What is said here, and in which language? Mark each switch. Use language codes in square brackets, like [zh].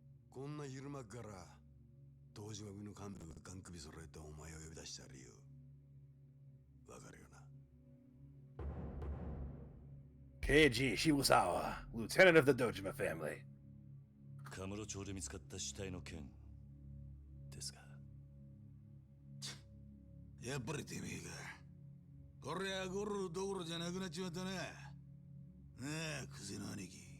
[ja] こんな昼間から東島組の幹部がガン首揃えてお前を呼び出した理由わかるよな。 [en] Keiji Shibusawa, lieutenant of the Dojima family. [ja] カムロ町で見つかった死体の件ですが。やっぱりてめえか。これはゴロどころじゃなくなっちまったな。なあ、クゼの兄貴。